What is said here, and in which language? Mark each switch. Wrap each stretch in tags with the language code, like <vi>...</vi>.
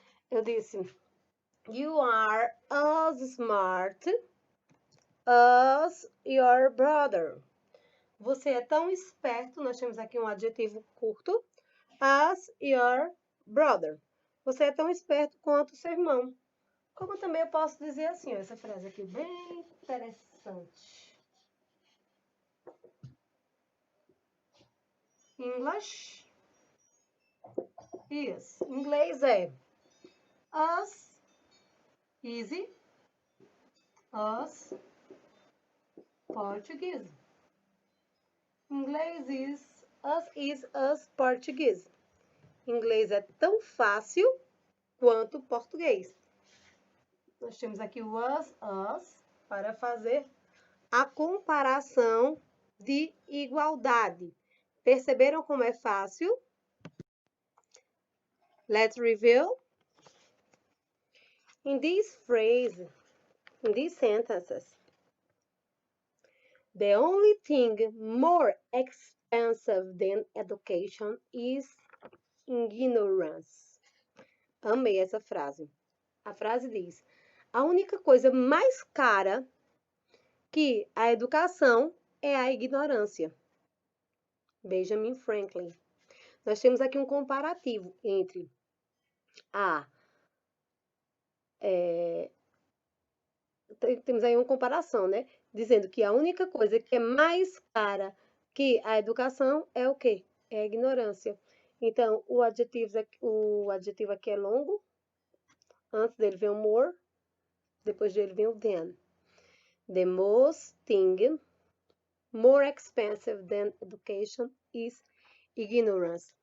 <pt>eu disse,</pt> <en>you are as smart as your brother.</en> <pt>Você é tão esperto, nós temos aqui um adjetivo curto,</pt> <en>as your brother.</en> <pt>Você é tão esperto quanto seu irmão. Como também eu posso dizer assim, ó, essa frase aqui bem interessante.</pt> <en>English is.</en> <pt>Inglês é</pt> <en>as easy as Portuguese. Inglês is as português.</en> <pt>Inglês é tão fácil quanto português. Nós temos aqui o as para fazer a comparação de igualdade. Perceberam como é fácil?</pt> <en>Let's review. In this phrase, in these sentences, the only thing more expensive than education is ignorance.</en> <pt>Amei essa frase. A frase diz: a única coisa mais cara que a educação é a ignorância. Benjamin Franklin. Nós temos aqui um comparativo entre temos aí uma comparação, né? Dizendo que a única coisa que é mais cara que a educação é o quê? É a ignorância. Então, o adjetivo aqui é longo. Antes dele vem o more, depois dele vem o than.</pt> <en>The most thing more expensive than education is ignorance.</en>